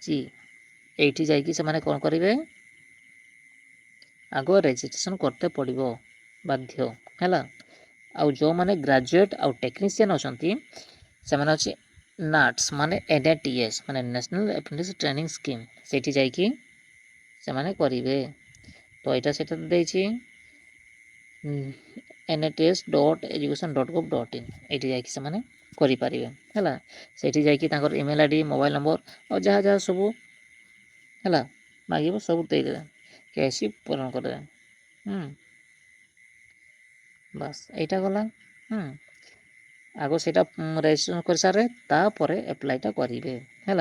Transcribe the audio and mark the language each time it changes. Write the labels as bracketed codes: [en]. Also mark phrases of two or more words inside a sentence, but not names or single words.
[or] ଏଇଠି ଯାଇକି ସେମାନେ କ'ଣ କରିବେ ଆଗ ରେଜିଷ୍ଟ୍ରେସନ୍ କରତେ ପଡ଼ିବ ବାଧ୍ୟ ହେଲା। ଆଉ ଯେଉଁମାନେ ଗ୍ରାଜୁଏଟ୍ ଆଉ ଟେକ୍ନିସିଆନ୍ ଅଛନ୍ତି ସେମାନେ ଅଛି NATS ମାନେ NATS ମାନେ ନ୍ୟାସନାଲ୍ ଆପ୍ରେଣ୍ଟିସ୍ ଟ୍ରେନିଂ ସ୍କିମ୍, ସେଇଠି ଯାଇକି ସେମାନେ କରିବେ। ତ ଏଇଟା ସେଇଟା ଦେଇଛି nats.education.gov.in, ଏଇଠି ଯାଇକି ସେମାନେ କରିପାରିବେ ହେଲା। ସେଇଠି ଯାଇକି ତାଙ୍କର [en] email ID, mobile number [or] ଆଉ ଯାହା ଯାହା ସବୁ ହେଲା ମାଗିବ ସବୁ ଦେଇଦେବେ, KYC ପୂରଣ କରିଦେବେ। ବାସ୍ ଏଇଟା ଗଲା। ଆଗ ସେଇଟା ରେଜିଷ୍ଟ୍ରେସନ୍ କରିସାରେ ତାପରେ ଆପ୍ଲାଇଟା କରିବେ ହେଲା।